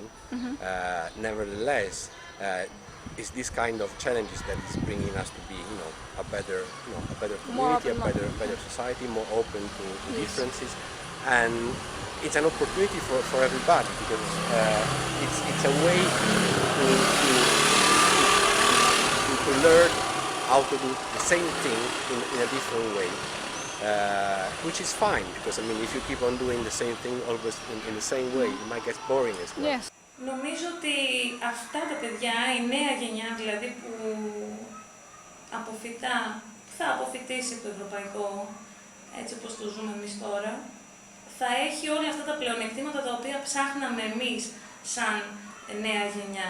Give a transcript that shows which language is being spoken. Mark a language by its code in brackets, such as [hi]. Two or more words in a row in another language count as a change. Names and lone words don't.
[en] Nevertheless, it's this kind of challenges that is bringing us to be, a better community, a better society, more open to differences, and it's an opportunity for everybody because it's a way to learn how to do the same thing in a different way. Which is fine because I mean if you keep on doing the same thing always in the same way it might get boring as well. Yes. [el] Νομίζω ότι αυτά τα παιδιά, η νέα γενιά δηλαδή που θα αποφυτίσει το ευρωπαϊκό έτσι όπως το ζούμε εμείς τώρα, θα έχει όλα αυτά τα πλεονεκτήματα τα οποία ψάχναμε εμείς σαν νέα γενιά.